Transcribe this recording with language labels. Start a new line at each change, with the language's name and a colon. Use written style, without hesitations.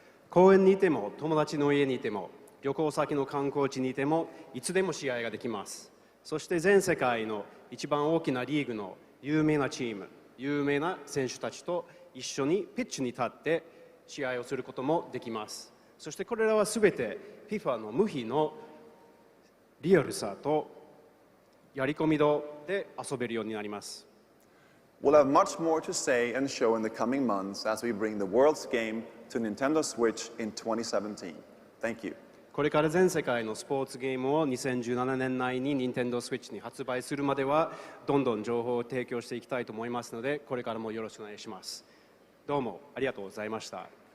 Japanese: 公園にいても友達の家にいても旅行先の観光地にいてもいつでも試合ができます。そして全世界の一番大きなリーグの有名なチーム、有名な選手たちと一緒にピッチに立って試合をすることもできます。そしてこれらはすべて FIFA の無比のリアルさとやり込み度で遊べるようになります。
English: We'll have much more to say and show in the coming months as we bring the world's game to Nintendo Switch in 2017. Thank you.
Japanese: これから全世界のスポーツゲームを2017年内に Nintendo Switch に発売するまではどんどん情報を提供していきたいと思いますので、これからもよろしくお願いします。どうもありがとうございました。